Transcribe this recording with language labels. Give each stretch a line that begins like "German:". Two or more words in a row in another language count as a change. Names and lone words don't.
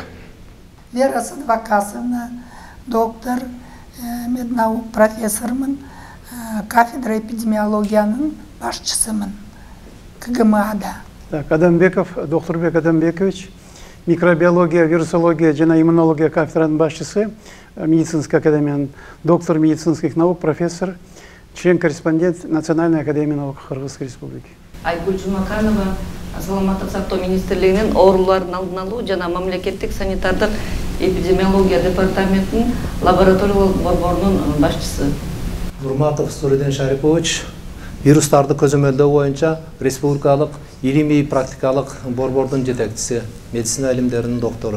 Kyrgyz: Вера Садвакасовна, доктор, меднаук профессормун, кафедра эпидемиологиянын башчысымын КГМАда.
Russian: Адамбеков, Докторбек Адамбекович,
Kyrgyz: микробиология, вирусология жана иммунология кафедранын башчысы, медицинской академиянын
Russian: доктор медицинских наук, профессор, член-корреспондент Национальной академии наук Кыргызской республики.
Kyrgyz: Айгүл Жумаканова, саламаттык сактоо министрлигинин оорулардын алдын алуу жана мамлекеттик санитардык эпидемиология департаментинин лабораториялык борборунун башчысы. Нурматов Суриден Шарипович, вирустарды көзөмөлдөө боюнча республикалык илимий практикалык борбордун жетекчиси, медицина илимдеринин доктору.